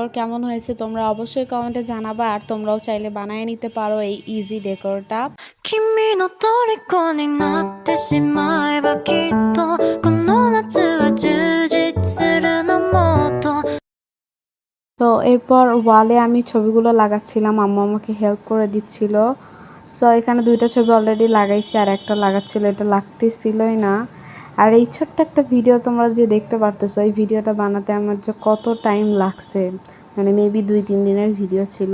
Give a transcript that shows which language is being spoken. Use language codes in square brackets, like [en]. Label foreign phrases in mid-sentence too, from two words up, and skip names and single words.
[bn] কেমন হয়েছে তোমরা অবশ্যই কমেন্টে জানাবা আর তোমরাও চাইলে বানিয়ে নিতে পারো এই [en] easy decor-টা। [ja] 君の虜になってしまえばきっとこの夏は充実するのもっと [bn] তো এরপর ওয়ালে আমি ছবিগুলো লাগাচ্ছিলাম, আম্মু আমাকে হেল্প করে দিচ্ছিল। সো এখানে দুইটা ছবি অলরেডি লাগাইছি আর একটা লাগাচ্ছিল, এটা লাগতেছিলই না। আর এই ছোট্ট একটা ভিডিও তোমরা যে দেখতে পারতেছো, এই ভিডিওটা বানাতে আমার যে কত টাইম লাগছে, মানে মেবি 2-3 দিনের ভিডিও ছিল।